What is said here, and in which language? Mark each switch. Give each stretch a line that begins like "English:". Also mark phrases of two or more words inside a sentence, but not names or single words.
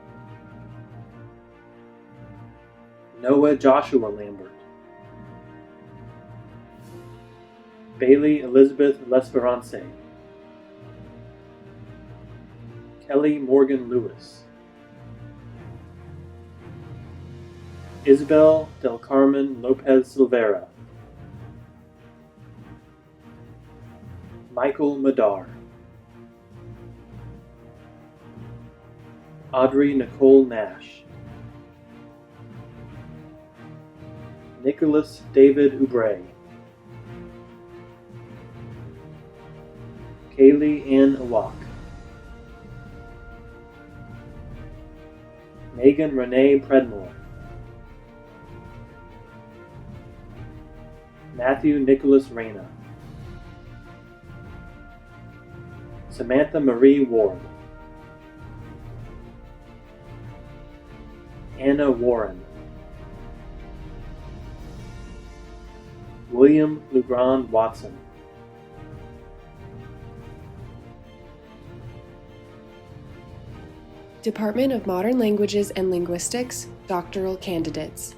English: Noah Joshua Lambert, Bailey Elizabeth L'Esperance, Kelly Morgan Lewis, Isabel del Carmen Lopez Silvera, Michael Madar, Audrey Nicole Nash, Nicholas David Oubre, Kaylee Ann Awak, Megan Renee Predmore, Matthew Nicholas Reyna, Samantha Marie Ward, Anna Warren, William Legrand Watson, Department of Modern Languages and Linguistics, doctoral candidates.